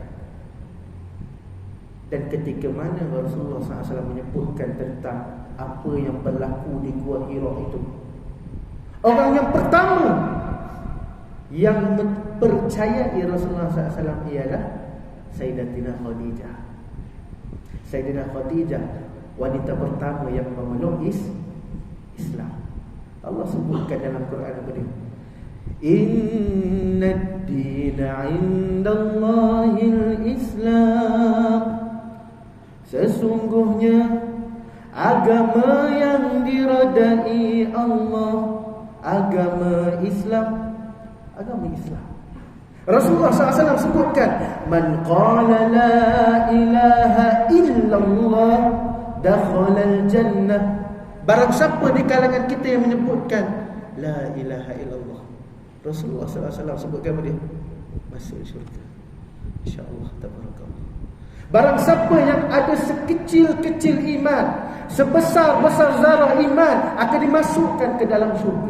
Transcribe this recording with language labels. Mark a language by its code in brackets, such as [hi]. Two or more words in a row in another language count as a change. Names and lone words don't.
[ms] Dan ketika mana Rasulullah SAW menyebutkan tentang apa yang berlaku di Gua Hira itu, orang yang pertama yang mempercayai Rasulullah SAW ialah Sayyidatina Khadijah. Sayyidatina Khadijah, wanita pertama yang memeluk Islam. Allah sebutkan dalam Quran apa dia? [ar] إن الدين عند الله الإسلام. [ms] Sesungguhnya agama yang diredai Allah agama Islam. Agama Islam. Rasulullah SAW sebutkan, [ar] من قال لا إله إلا الله دخل الجنة. [ms] Barang siapa di kalangan kita yang menyebutkan [ar] لا إله إلا الله, [ms] Rasulullah SAW sebutkan apa dia? Masuk syurga, [ar] إن شاء الله تبارك الله. [ms] Barang siapa yang ada sekecil-kecil iman, sebesar-besar zarah iman, akan dimasukkan ke dalam syurga.